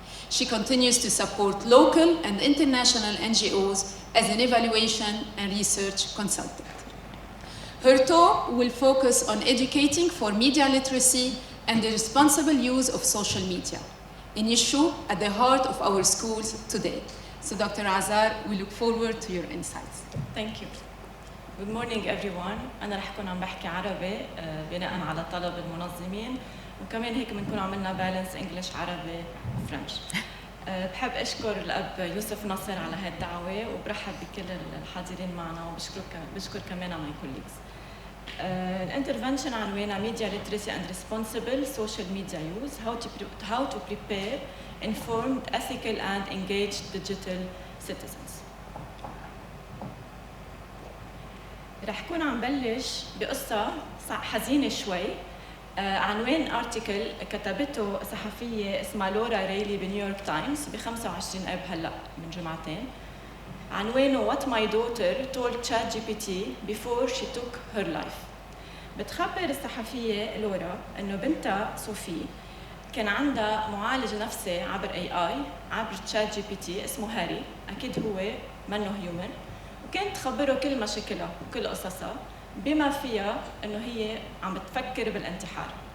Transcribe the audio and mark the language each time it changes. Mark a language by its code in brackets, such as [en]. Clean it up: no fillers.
[en] She continues to support local and international NGOs as an evaluation and research consultant. Her talk will focus on educating for media literacy and the responsible use of social media, an issue at the heart of our schools today. So Dr. Azar, we look forward to your insights. Thank you. Good morning everyone. [ar] أنا رح كون عم بحكي عربي بناء على طلب المنظمين وكمان هيك بنكون عملنا بالانس انجلش عربي فرنش. بحب اشكر الاب يوسف نصر على هاي الدعوه وبرحب بكل الحاضرين معنا وبشكر كمان [en] My colleagues. [ar] الانترفنشن عنوانها [en] Media Literacy and Responsible Social Media Use, how to prepare informed, ethical and engaged digital citizens. [ar] رح كون عم بلش بقصة حزينة شوي. عنوان ارتيكل كتبته صحفية اسمها لورا ريلي بنيويورك تايمز ب 25 اب هلا من جمعتين. [en] عنوانه What my daughter told ChatGPT before she took her life. [ar] بتخبر الصحفية لورا انه بنتها صوفي كان عندها معالج نفسي عبر AI عبر ChatGPT اسمه هاري، اكيد هو منه هيومن، وكانت تخبره كل مشاكلها وكل قصصها بما فيها انه هي عم بتفكر بالانتحار.